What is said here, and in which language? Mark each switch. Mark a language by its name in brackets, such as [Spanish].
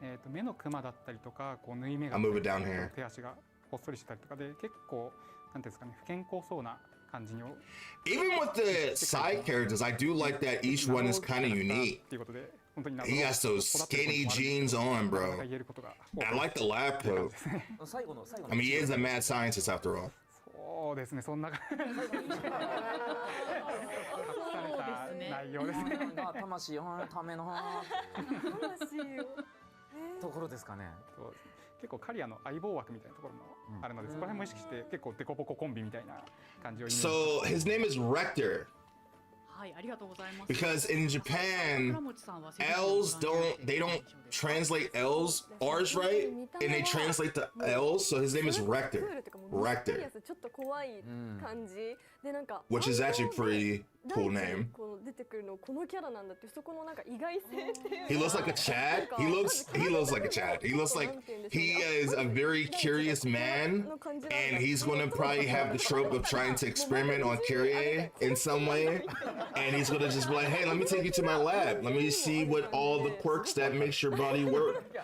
[Japanese] 目のクマだったりとか、こう縫い目が [English] I'll move it down here. [Japanese] 手足がほっそりしたりとかで、結構なんていうんですかね、不健康そうな感じに。 [English] Even with the side characters, I do like that each one is kind of unique. [Japanese] っていうことで、本当に [English] He has those skinny jeans on, bro. And I like the lab coat. I mean, he is a mad scientist after all. [Japanese] そうですね、そんな隠された内容ですね。魂のためのところですかね。結構カリアの相棒枠みたいなところもあるので、そこら辺も意識して結構デコボココンビみたいな感じをイメージ。 [English] So his name is Rector. [Japanese] はい、ありがとうございます。 [English] Because in Japan, L's don't translate L's R's right, and they translate the L's. So his name is Rector. Rector. [Japanese] ちょっと怖い感じで、なんか [English] Which is actually pretty cool name. [Japanese] こう出てくるのこのキャラなんだってそこのなんか意外性っていう。 [English] He looks like a Chad. He looks like a Chad. He looks like he is a very curious man, and he's going to probably have the trope of trying to experiment on Karia in some way. And he's gonna just be like, hey, let me take you to my lab. Let me see what all the quirks that makes your body work.